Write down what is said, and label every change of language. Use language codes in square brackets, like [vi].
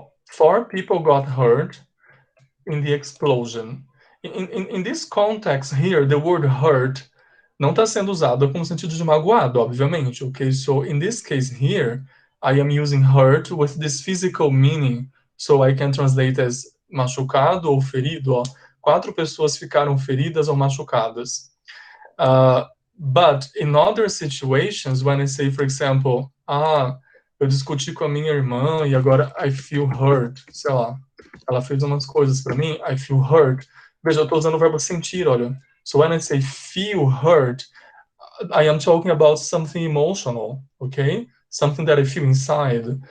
[en] 4 people got hurt in the explosion. In this context here, the word hurt [pt] não está sendo usado com o sentido de magoado, obviamente, okay? [en] So in this case here, I am using hurt with this physical meaning, so I can translate as [pt] machucado ou ferido, ó. 4 pessoas ficaram feridas ou machucadas. [en] But in other situations, when I say, for example, [pt] eu discuti com a minha irmã e agora [en] I feel hurt, [pt] sei lá, ela fez umas coisas para mim, I feel hurt. Veja, eu estou usando o verbo sentir, olha. [en] So when I say feel hurt, I am talking about something emotional, okay? Something that I feel inside.